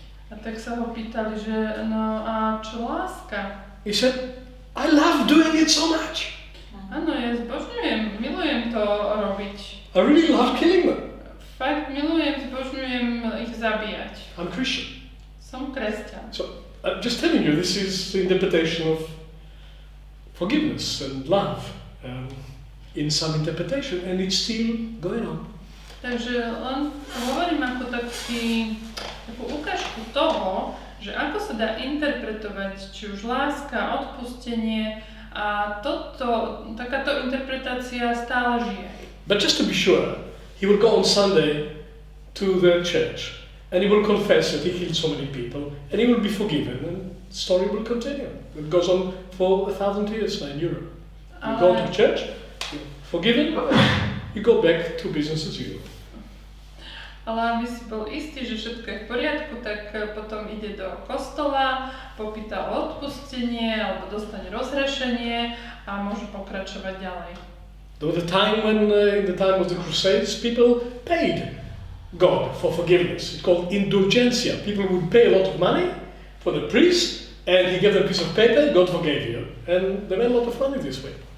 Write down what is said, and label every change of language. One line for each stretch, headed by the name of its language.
Slovak: A tak sa ho pýtali, že no a čo láska?
English: He said, I love doing it so much.
Slovak: Áno, ja zbožňujem, milujem to robiť.
English: I really love killing them.
Slovak: Fakt milujem, zbožňujem ich zabíjať.
English: I'm Christian.
Slovak: Som kresťan.
English: So I'm just telling you, this is the interpretation of forgiveness and love in some interpretation, and it's still going on.
Slovak: Takže len hovorím ako takú ukážku toho, že ako sa dá interpretovať, či už láska, odpustenie, a takáto interpretácia stále žije.
English: But just to be sure, he will go on Sunday to the church and he will confess that he killed so many people and he will be forgiven and the story will continue. It goes on for 1,000 years now in Europe. You go to church, you're forgiven, you go back to business as usual.
Slovak: Ale aby si bol istý, že všetko je v poriadku, tak potom ide do kostola, popýta o odpustenie alebo dostane rozhrešenie a môže pokračovať ďalej.
English: There was a time when, in the time of the Crusades, people paid God for forgiveness. It's called indulgencia. People would pay a lot of money for the priest and he gave them a piece of paper, God forgave you. And they made a lot of money this way.